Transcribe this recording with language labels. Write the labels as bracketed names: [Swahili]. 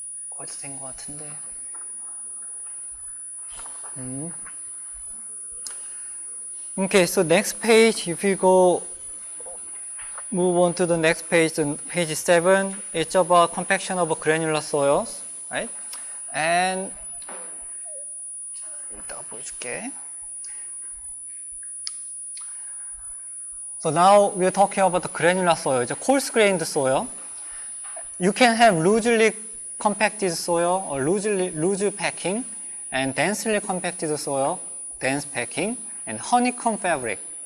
[Korean] 거의 된 것 같은데. [English] Okay, so next page, if you go move on to the next page, page 7, it's about compaction of granular soils, right? [Korean] And 이따가 보여줄게. [English] So now we're talking about the granular soil. It's a coarse-grained soil. You can have loosely compacted soil or loose packing, and densely compacted soil, dense packing, and honeycomb fabric.